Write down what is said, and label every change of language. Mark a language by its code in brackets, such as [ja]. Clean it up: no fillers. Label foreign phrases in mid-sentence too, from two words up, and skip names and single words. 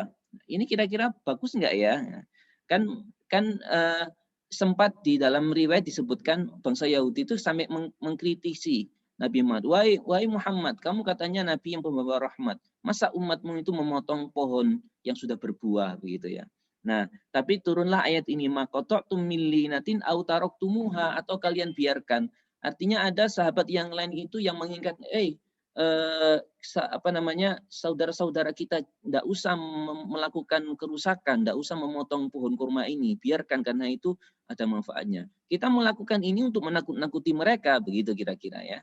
[id] Ini kira-kira bagus nggak ya? Kan sempat di dalam riwayat disebutkan bangsa Yahudi itu sampai mengkritisi Nabi Muhammad. Wahai Muhammad, kamu katanya Nabi yang pembawa rahmat. Masa umatmu itu memotong pohon yang sudah berbuah begitu ya? Nah, tapi turunlah ayat ini, [ar] ما قطعتم من لينة أو تركتموها, [id] atau kalian biarkan. Artinya ada sahabat yang lain itu yang mengingat, apa namanya, saudara-saudara kita tidak usah melakukan kerusakan, tidak usah memotong pohon kurma ini, biarkan karena itu ada manfaatnya. Kita melakukan ini untuk menakut-nakuti mereka, begitu kira-kira ya.